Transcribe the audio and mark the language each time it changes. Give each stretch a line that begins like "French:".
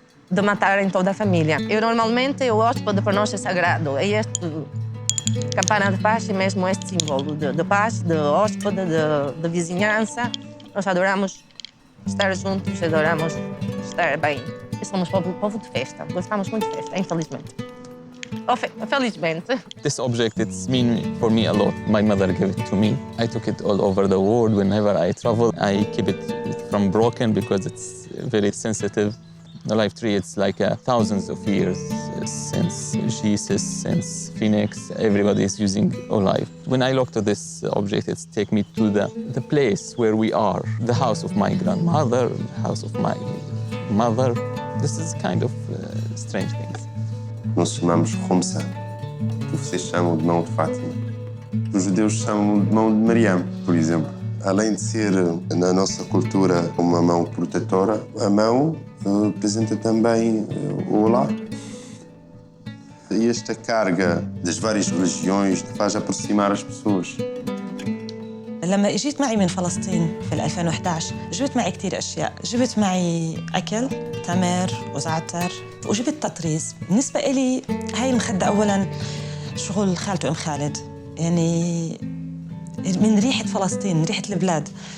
Portuguese: de matar em toda a família. Normalmente o hóspede para nós é sagrado. E este campana de paz é mesmo este símbolo de paz, de hóspede, de vizinhança. Nós adoramos estar juntos, adoramos estar bem. E somos povo de festa, gostamos muito de festa, infelizmente. Felizmente.
English: This object, it's mean for me a lot. My mother gave it to me. I took it all over the world. Whenever I travel, I keep it from broken because it's very sensitive. The life tree, it's like thousands of years since Jesus, since Phoenix, everybody is using olive. When I look to this object, it's take me to the place where we are, the house of my grandmother, the house of my mother. This is kind of strange things.
Portuguese: Nós chamamos Khomsa, que vocês chamam de mão de Fátima. Os judeus chamam de mão de Mariam, por exemplo. Além de ser, na nossa cultura, uma mão protetora, a mão representa também o olá. E esta carga das várias religiões faz aproximar as pessoas.
Arabic: لما اجيت معي من فلسطين في 2011 جبت معي كثير اشياء، جبت معي اكل، تمر وزعتر، وجبت تطريز. بالنسبه لي هاي المخده اولا شغل خالته ام خالد، يعني من ريحه فلسطين، من ريحه البلاد.